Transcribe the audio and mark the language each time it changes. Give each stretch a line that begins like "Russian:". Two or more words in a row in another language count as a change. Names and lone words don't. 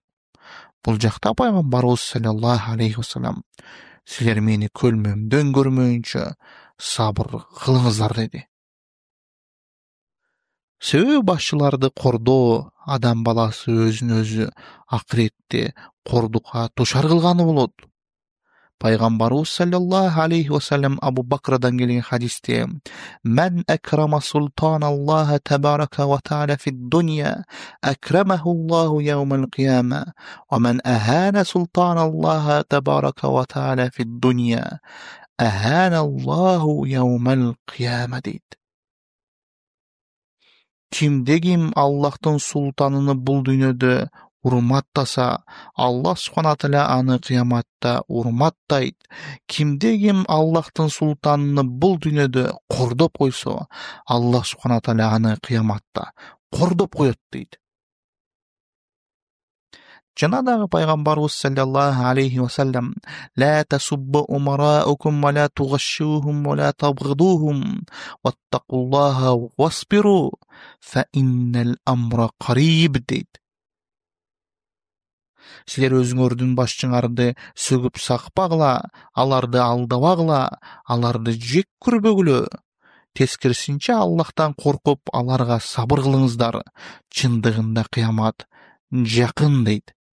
Kyrgyz: Бул жакта пайгамбарыбыз
Arabic: صلى الله عليه وسلم
Kyrgyz: силер мени көлмөмдөн көрмөйүнчө сабыр кылыңыздар деди. Себеби башчыларды кордоо адам баласы өзүн өзү акыретте кордукка душар кылганы болот.
Arabic: Пайгамбарыбыз صلى الله عليه وسلم
Kyrgyz: Абу Бакрадан келген хадисте:
Arabic: "من أكرم سلطان الله تبارك وتعالى في الدنيا أكرمه الله يوم القيامة, ومن أهان سلطان الله تبارك وتعالى في الدنيا أهانه الله يوم القيامة" дейт.
Kyrgyz: Кимде ким Аллахтын султаныны бул дүйнөдө урматтаса,
Arabic: الله سبحانه تعالى
Kyrgyz: аны кыяматта урматтайт. Кимде ким Аллахтын султаныны бул дүйнөдө кордоп койсо,
Arabic: الله سبحانه تعالى
Kyrgyz: аны кыяматта кордоп коет дейт. Жана дагы пайгамбарыбыз
Arabic: صلى الله عليه وسلم لا تسبوا أمراءكم ولا تغشوهم ولا تبغضوهم واتقوا الله واصبروا, فإن الأمر قريب" дейт.
Kyrgyz: Силер өзүңөрдүн башчыңарды сөгүп сакпагыла, аларды алдабагыла, аларды жек көрбөгүлө. Тескерисинче Аллахтан коркуп, аларга сабыр кылыңыздар. Чындыгында кыямат жакын дейт.